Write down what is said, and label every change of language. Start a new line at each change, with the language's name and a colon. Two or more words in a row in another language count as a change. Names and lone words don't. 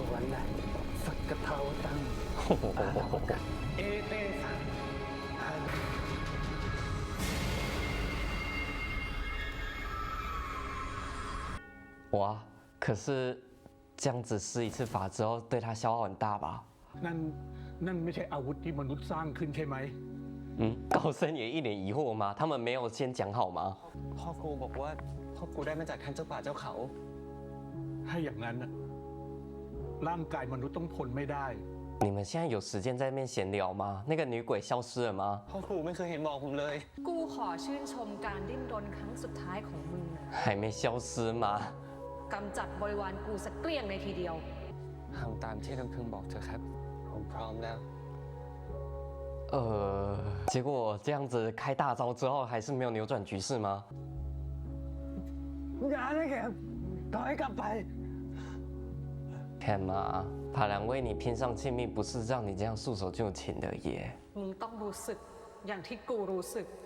Chinese: 哇！可是这样子施一次法之后，对他消耗很大吧？
Thai: นั่นไม่ใช่อาวุธที่มนุษย์สร้างขึ้นใช่ไหม
Chinese: 高僧也一脸疑惑吗？他们没有先讲好吗？
Thai: พ่อครูบอกว่าพ่อครูได้มาจากท่านเจ้าป่าเจ้าเขา ถ้าอย่างนั้นร่างกายมนุษย์ต้องทนไม่ได้
Chinese: 你们现在有时间在那边闲聊吗？那个女鬼消失了吗？
Thai: พ่อครูไม่เคยเห็นบอกผมเลย กูขอชื่นชมการดิ้นรนครั้งสุดท้ายของมึง
Chinese: 还没消失吗？
Thai: กำจัดบริวารกูสักเกลี้ยงในทีเดียว ทำตามที่ลำพึงบอกเถอะครับผมพร้อมแล้ว
Chinese: 结果这样子开大招之后，还是没有扭转局势吗？
Thai: อย่าได้แกถอยกลับไป
Chinese: 看嘛，帕兰为你拼上性命，不是让你这样束手就擒的耶。
Thai: มึงต้องรู้สึกอย่างที่กูรู้สึก